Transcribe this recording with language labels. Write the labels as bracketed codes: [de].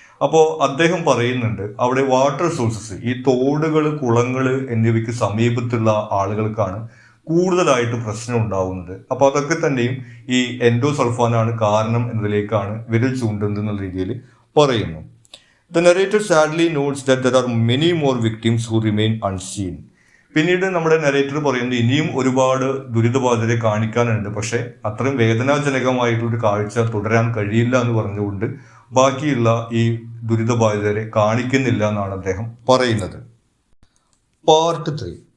[ml] അപ്പോൾ അദ്ദേഹം പറയുന്നുണ്ട് അവിടെ വാട്ടർ സോഴ്സസ്, ഈ തോടുകൾ, കുളങ്ങൾ എന്നിവയ്ക്ക് സമീപത്തുള്ള ആളുകൾക്കാണ് കൂടുതലായിട്ട് പ്രശ്നം ഉണ്ടാവുന്നത്. അപ്പോൾ അതൊക്കെ തന്നെയും ഈ എൻഡോസൾഫാനാണ് കാരണം എന്നതിലേക്കാണ് വിരൽ ചൂണ്ടുന്നത് എന്നുള്ള രീതിയിൽ പറയുന്നു. [en] The narrator sadly notes that there are many more victims who remain unseen. [ml] പിന്നീട് നമ്മുടെ നരേറ്റർ പറയുന്നത് ഇനിയും ഒരുപാട് ദുരിതബാധിതരെ കാണിക്കാനുണ്ട്, പക്ഷെ അത്രയും വേദനാജനകമായിട്ടുള്ളൊരു കാഴ്ച തുടരാൻ കഴിയില്ല എന്ന് പറഞ്ഞുകൊണ്ട് ബാക്കിയുള്ള ഈ ദുരിതബാധിതരെ കാണിക്കുന്നില്ല എന്നാണ് അദ്ദേഹം പറയുന്നത്. പാർട്ട് 3.